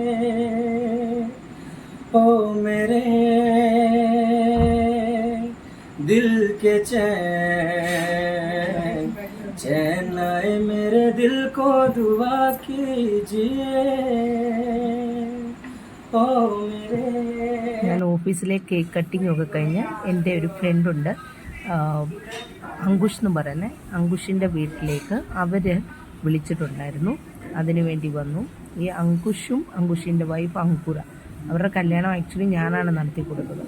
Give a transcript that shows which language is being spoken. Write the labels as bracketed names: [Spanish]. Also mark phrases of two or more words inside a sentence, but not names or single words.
[Hindi] ओ मेरे दिल के चैन आए मेरे दिल को दुआ कीजिए ओ मेरे. [Malayalam] ഞാൻ ഓഫീസിലെ കേക്ക് കട്ടിംഗ് ഒക്കെ കഴിഞ്ഞ് എൻ്റെ ഒരു ഫ്രണ്ടുണ്ട്, അങ്കുഷ് എന്ന് പറയുന്നത്. അങ്കുഷിൻ്റെ വീട്ടിലേക്ക് അവർ വിളിച്ചിട്ടുണ്ടായിരുന്നു. അതിനു വേണ്ടി വന്നു. ഈ അങ്കുഷിൻ്റെ വൈഫ് അങ്കുര, അവരുടെ കല്യാണം ആക്ച്വലി ഞാനാണ് നടത്തി കൊടുത്തത്.